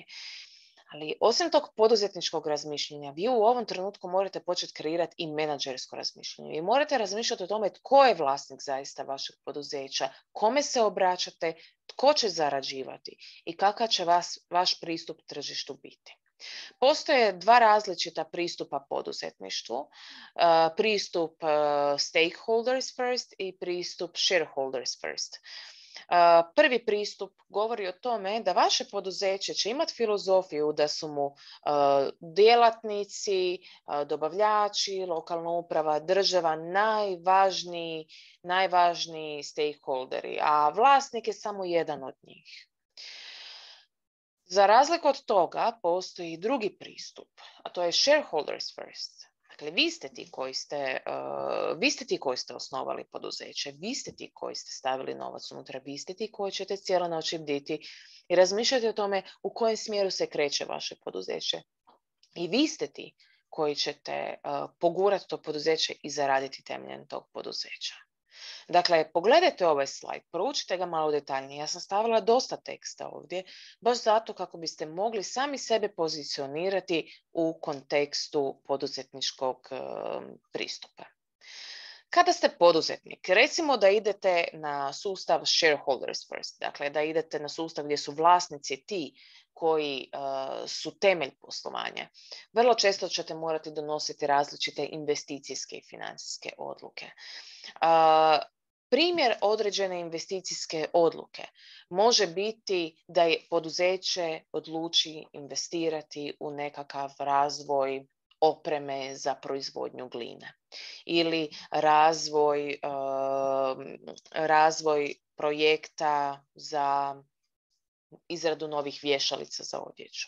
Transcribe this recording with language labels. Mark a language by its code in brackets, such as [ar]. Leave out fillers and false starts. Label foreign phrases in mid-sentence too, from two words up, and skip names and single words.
[hr] Ali osim tog poduzetničkog razmišljanja, vi u ovom trenutku morate početi kreirati i menadžersko razmišljanje. Vi morate razmišljati o tome tko je vlasnik zaista vašeg poduzeća, kome se obraćate, tko će zarađivati i kakav će vaš pristup tržištu biti. Postoje dva različita pristupa poduzetništvu. Pristup [en] stakeholders first [hr] i pristup [en] shareholders first. [hr] Prvi pristup govori o tome da vaše poduzeće će imati filozofiju da su mu djelatnici, dobavljači, lokalna uprava, država najvažniji stakeholderi, a vlasnik je samo jedan od njih. Za razliku od toga postoji drugi pristup, a to je [en] shareholders first. [hr] Dakle, vi ste ti koji ste osnovali poduzeće, vi ste ti koji ste stavili novac unutra, vi ste ti koji ćete cijelo noći bditi i razmišljati o tome u kojem smjeru se kreće vaše poduzeće. I vi ste ti koji ćete pogurati to poduzeće i zaraditi temeljem tog poduzeća. Dakle, pogledajte ovaj slajd, proučite ga malo detaljnije. Ja sam stavila dosta teksta ovdje, baš zato kako biste mogli sami sebe pozicionirati u kontekstu poduzetničkog pristupa. Kada ste poduzetnik, recimo da idete na sustav [en] shareholders first, [hr] dakle da idete na sustav gdje su vlasnici ti koji su temelj poslovanja, vrlo često ćete morati donositi različite investicijske i financijske odluke. Primjer određene investicijske odluke može biti da je poduzeće odluči investirati u nekakav razvoj opreme za proizvodnju gline ili razvoj projekta za izradu novih vješalica za odjeću.